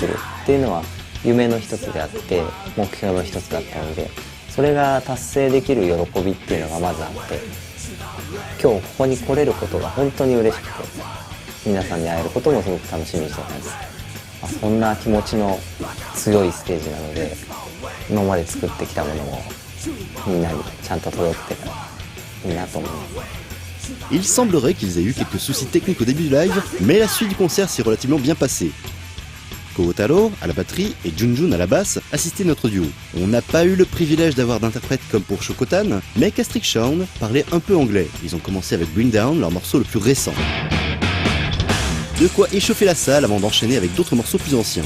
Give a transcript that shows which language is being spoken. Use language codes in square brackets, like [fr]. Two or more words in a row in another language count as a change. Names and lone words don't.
[ja] るっていうのは夢の一つであって目標の一つだったので、それが達成できる喜びっていうのがまずあって、今日ここに来れることが本当に嬉しくて、皆さんに会えることもすごく楽しみにしてます。そんな気持ちの強いステージなので、今まで作ってきたものをみんなにちゃんと届けてたらいいなと思います。 [fr] Il semblerait qu'ils aient eu quelques soucis techniques au début du live, mais la suite du concert s'est relativement bien passée. Kogotaro à la batterie et Junjun à la basse assistaient notre duo. On n'a pas eu le privilège d'avoir d'interprètes comme pour Shokotan, mais Castric Sound parlait un peu anglais. Ils ont commencé avec Bring Down, leur morceau le plus récent. De quoi échauffer la salle avant d'enchaîner avec d'autres morceaux plus anciens.